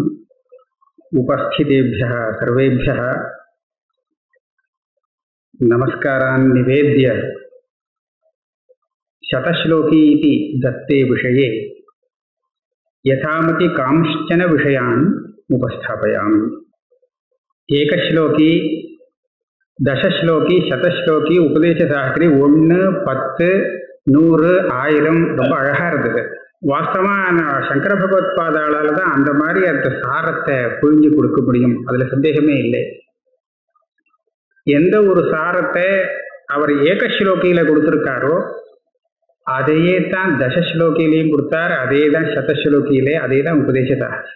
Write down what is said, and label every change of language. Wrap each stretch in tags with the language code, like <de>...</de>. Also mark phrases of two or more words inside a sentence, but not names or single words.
<sa>उपस्थितेभ्यः सर्वेभ्यः नमस्कारान् निवेद्य शतश्लोकी इति दत्ते विषये यथामति कांश्चन विषयान् उपस्थापयामि। एकश्लोकी दशश्लोकी शतश्लोकी उपदेशशास्त्री 1 10 100 1000</sa> <ta>ரொம்ப அழகா இருந்தது. வாஸ்தவமாக சங்கர பகவத்பாதாளால் தான் அந்த மாதிரி அந்த சாரத்தை புரிஞ்சு கொடுக்க முடியும், அதில் சந்தேகமே இல்லை. எந்த ஒரு சாரத்தை அவர் ஏகஸ்லோகியில் கொடுத்துருக்காரோ அதையே தான் தசஸ்லோகியிலையும் கொடுத்தார், அதே தான் சதஸ்லோகியிலே, அதே தான் உபதேசசாஸ்திரி.</ta>